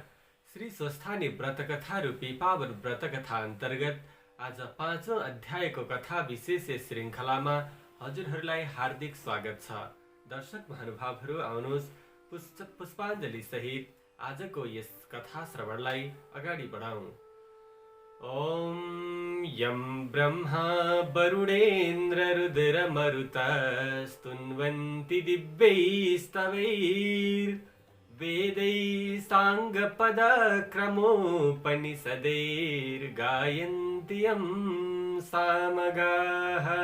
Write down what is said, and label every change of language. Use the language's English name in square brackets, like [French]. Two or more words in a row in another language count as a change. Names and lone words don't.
[Nepali] श्री स्वस्थानी व्रतकथा रूपी पावन व्रतकथा अन्तर्गत आज 5औं अध्यायको कथा विशेष श्रृङ्खलामा हजुरहरूलाई हार्दिक स्वागत छ। दर्शक महानुभावहरू आउनुहोस् पुष्पाञ्जली सहित आजको यस कथा श्रवणलाई अगाडि बढाउँ। [Sanskrit] ओम यं ब्रह्मा वरुणेन्द्र रुद्र मरुतस्तुन्वन्ति दिव्यैस्तवैर्वेदैः साङ्गपदक्रमोपनिषदैर्गायन्ति यं सामगाः।